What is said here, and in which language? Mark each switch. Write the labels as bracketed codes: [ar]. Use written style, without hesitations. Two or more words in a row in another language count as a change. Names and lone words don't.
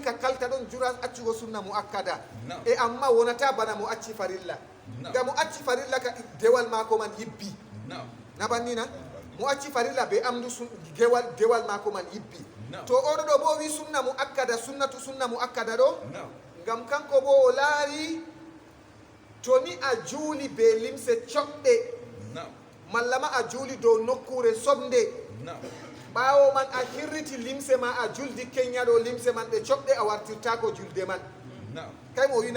[ff] ka kalta ɗon jura accugo sunna mu akkada e amma wonata bana mo acci farilla ngam mo acci farilla ka dewal mako man yibbi nabannina mo acci farilla be amdu dewal mako man yibbi to oɗo ɗo bo wi sunna mu akkada sunna mu akkada ɗo ngam kanko bo o laari to ni a juuli be limse coɓɗe malla ma a juuli dow nokkure somde ɓaawo man a hirriti limse ma a juldi keñña ɗo limse man ɗe coɓɗe a wartirtako julde man kay mo wina